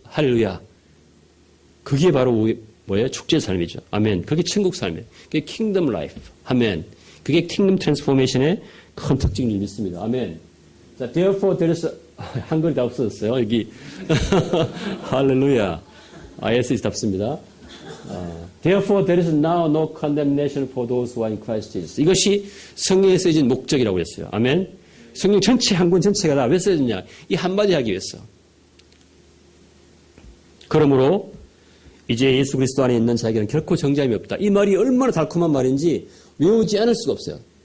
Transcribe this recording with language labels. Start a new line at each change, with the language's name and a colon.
Korean: 할렐루야. 그게 바로 뭐예요? 축제 삶이죠. 아멘. 그게 천국 삶이에요. 그게 킹덤 라이프. 아멘. 그게 킹덤 트랜스포메이션의 큰 특징을 믿습니다. 아멘. 자,
English: therefore there is
Korean: 한글이 다 없어졌어요. 여기 할렐루야. IS 답습니다.
English: Therefore there is now no condemnation for those who are in Christ Jesus.
Korean: 이것이 성경에 쓰여진 목적이라고 했어요. 아멘. 성경 전체 한 권 전체가 다 왜 쓰여졌냐? 이 한마디 하기 위해서. 그러므로 이제 예수 그리스도 안에 있는 자에게는 결코 정죄함이 없다. 이 말이 얼마나 달콤한 말인지 외우지 않을 수가 없어요.